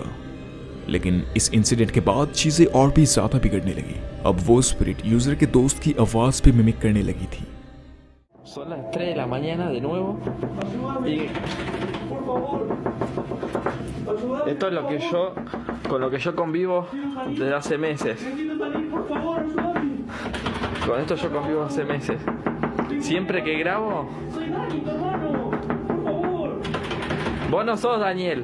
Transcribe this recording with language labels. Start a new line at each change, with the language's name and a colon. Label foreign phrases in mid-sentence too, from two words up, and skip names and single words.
Hindi: लेकिन इस इंसिडेंट के बाद चीजें और भी ज्यादा बिगड़ने लगी। अब वो
English: spirit user
Hindi: के दोस्त की आवाज पे मिमिक करने लगी थी।
Spanish: Son las 3 de la mañana de nuevo. Y esto es lo que yo, con lo que yo convivo desde hace meses. Con esto yo convivo hace meses. Siempre que grabo. Vos no sos Daniel.